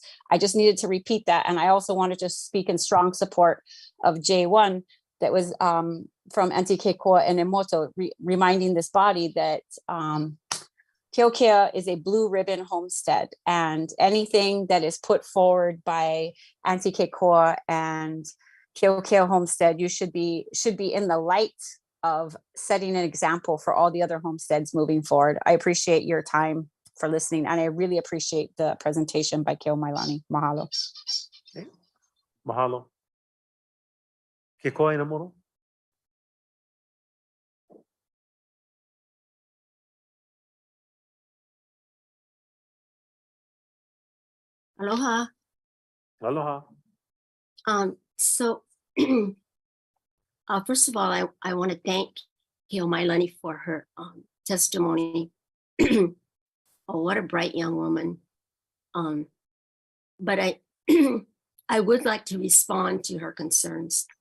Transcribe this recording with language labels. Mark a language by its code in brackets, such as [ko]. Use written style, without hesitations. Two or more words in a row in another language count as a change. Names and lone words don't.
[en] I just needed to repeat that. And I also wanted to speak in strong support of J1 that was from NTK Koa and Emoto, reminding this body that Keokea is a blue ribbon homestead, and anything that is put forward by NTK Koa and Keokea Homestead, you should be in the light of setting an example for all the other homesteads moving forward. I appreciate your time for listening, and I really appreciate the presentation by Keo Mailani. Mahalo. Okay. Mahalo. Ke koa ina moro? Aloha. Aloha. So first of all, I want to thank Keo Mailani for her testimony. Oh, what a bright young woman. But I I would like to respond to her concerns.